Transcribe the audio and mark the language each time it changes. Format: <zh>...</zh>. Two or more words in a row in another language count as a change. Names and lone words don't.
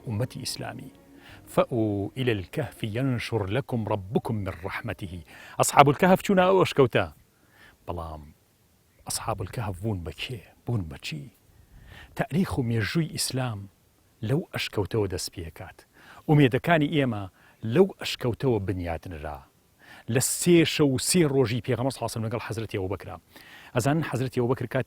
<ckb>ئومەتی ئیسلامی</ckb> <ar>فأووا إلى الكهف ينشر لكم ربكم من رحمته أصحاب الكهف</ar> <ckb>چوونە ئەو ئەشکەوتە بەڵام</ckb> <ar>أصحاب الكهف</ar> <ckb>بوون بەکێ بوون بەچی تاریخ و مێژووی ئیسلام لەو ئەشکەوتەوە دەست پێکات ئومێدەکانی ئێمە لەو ئەشکەوتەوە بنیاتنرا لە سێ شەو و سێ ڕۆژی پێغەمبەر</ckb> <ar>صلی الله علیه و سلم</ar> <ckb>لەگەڵ حەزرەتی ئەبوبەکر ئەزانن حەزرەتی ئەبوبەکر کاتێ</ckb>